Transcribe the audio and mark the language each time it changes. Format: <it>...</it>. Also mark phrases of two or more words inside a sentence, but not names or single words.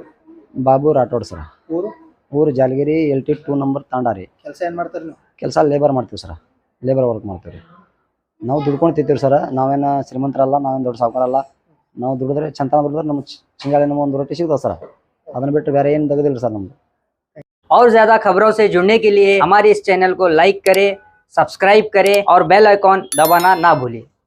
<kn>ಬಾಬು ರಾಠೋಡ್ ಸರ್. ಊರು ಜಾಲಗಿರಿ LT 2 ನಂಬರ್ ತಾಂಡ ರೀ. ಕೆಲಸ ಏನು ಮಾಡ್ತಾರೆ ನೀವು? ಕೆಲಸ ಲೇಬರ್ ಮಾಡ್ತೀವಿ ಸರ್.</kn> <en>labour work</en> <kn>ಮಾಡ್ತೀವಿ ರೀ. ನಾವು ದುಡ್ಕೊಂಡು ತಿಂತೀವಿ ಸರ್. ನಾವೇನು ಶ್ರೀಮಂತರಲ್ಲ, ನಾವೇನು ದೊಡ್ಡ ಸಾವುಕಾರಲ್ಲ. ನಾವು ದುಡಿದ್ರೆ ಚಂತನ ದುಡಿದ್ರೆ ನಮ್ಮ ಚಿಂಗಾಳಿ ನಮ್ಮ ಒಂದು ರೊಟ್ಟಿ ಸಿಗ್ತದೆ ಸರ್. ಅದನ್ನ ಬಿಟ್ಟು ಬೇರೆ ಏನು ತೆಗೆದಿಲ್ಲ ಸರ್ ನಮ್ದು.</kn> <hi>और ज्यादा खबरों से जुड़ने के लिए हमारे इस चैनल को लाइक करें, सब्सक्राइब करें और</hi> <en>bell icon</en> <hi>दबाना ना भूलें।</hi>